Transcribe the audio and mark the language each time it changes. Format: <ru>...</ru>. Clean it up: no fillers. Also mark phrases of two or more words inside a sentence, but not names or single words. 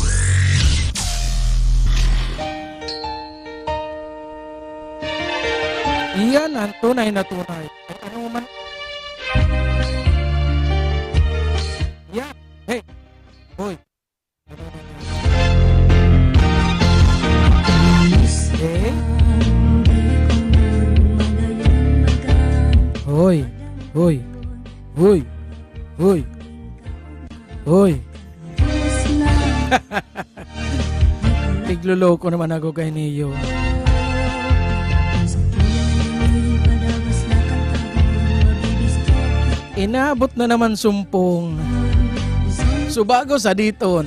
<bik>Iyan ang tunay na tunay. Ay, ano man? Yan. Hey. Hoy. Ano man yan? Eh? Hoy. Hoy. Hoy. Hoy. Hoy. Tigluloko naman ako kay Neo. Inabot na naman sumpong. Subago sa diton.</bik>